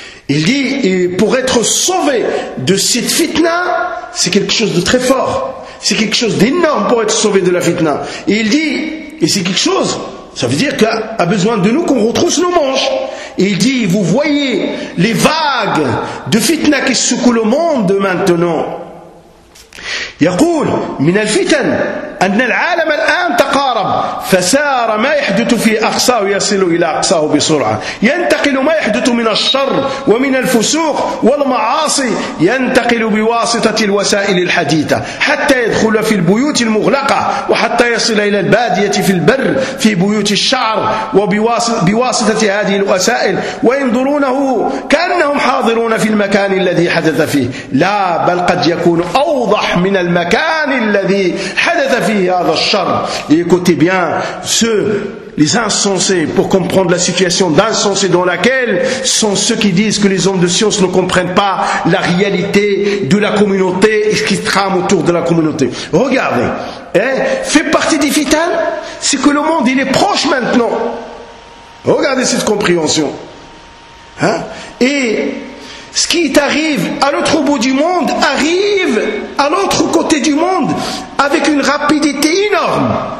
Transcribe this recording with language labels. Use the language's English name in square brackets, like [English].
[French] Il dit, et pour être sauvé de cette fitna, c'est quelque chose de très fort. C'est quelque chose d'énorme pour être sauvé de la fitna. Et il dit, et c'est quelque chose, ça veut dire qu'il a besoin de nous qu'on retrousse nos manches. Et il dit, vous voyez les vagues de fitna qui secouent le monde maintenant. [Arabic] يقول من الفتن أن العالم الآن تقارب فسار ما يحدث في أقصاه يصل إلى أقصاه بسرعة ينتقل ما يحدث من الشر ومن الفسوق والمعاصي ينتقل بواسطة الوسائل الحديثة حتى يدخل في البيوت المغلقة وحتى يصل إلى البادية في البر في بيوت الشعر وبواسطة هذه الوسائل وينظرونه كأنهم حاضرون في المكان الذي حدث فيه [French] لا بل قد يكون أوضح من المكان الذي حدث فيه Et écoutez bien ceux, les insensés, pour comprendre la situation d'insensé dans laquelle sont ceux qui disent que les hommes de science ne comprennent pas la réalité de la communauté et ce qui se trame autour de la communauté. Regardez, fait partie des fitanes, c'est que le monde il est proche maintenant. Regardez cette compréhension. Et ce qui arrive à l'autre bout du monde arrive à l'autre côté du monde avec une rapidité énorme.